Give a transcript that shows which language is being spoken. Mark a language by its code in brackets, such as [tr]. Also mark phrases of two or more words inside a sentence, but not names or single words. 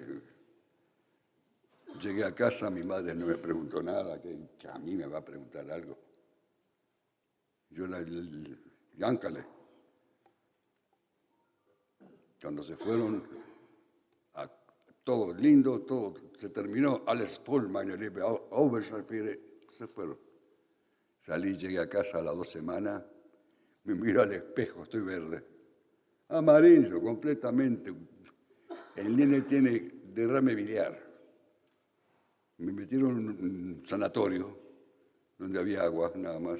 [es] Llegué a casa, mi madre no me preguntó nada, que a mí me va a preguntar algo. Yo era el Yáncale. Cuando se fueron, todo lindo, todo se terminó, [de] alles voll, meine Liebe, [es] se fueron. Salí, llegué a casa a las 2 semanas, me miro al espejo, estoy verde. Amarillo, completamente. El nene tiene derrame biliar. Me metieron en un sanatorio donde había agua, nada más.